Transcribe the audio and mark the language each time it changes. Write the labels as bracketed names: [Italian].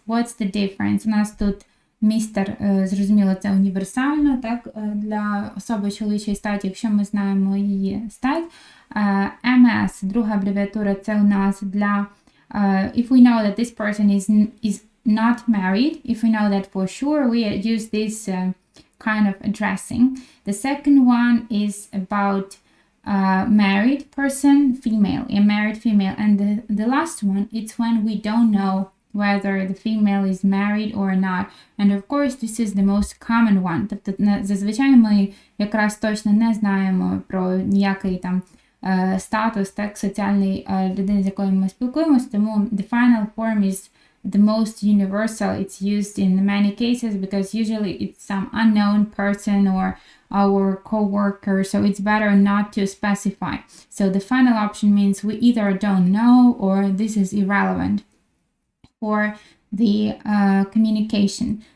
[English] What's the difference? [Ukrainian] У нас тут містер, зрозуміло, це універсально, так, для особи чоловічої статі, якщо ми знаємо її стать. [English] MS, [Ukrainian] друга абревіатура, це у нас для [English] if we know that this person is not married, if we know that for sure, we use this kind of addressing. The second one is about married person, female, a married female. And the last one, it's when we don't know whether the female is married or not. And of course, this is the most common one. [Ukrainian] Тобто, зазвичай ми якраз точно не знаємо про ніякий там статус, так, соціальний людини, з якою ми спілкуємося, тому [English] the final form is the most universal. It's used in many cases because usually it's some unknown person or our co-worker, so it's better not to specify. So the final option means we either don't know or this is irrelevant for the communication.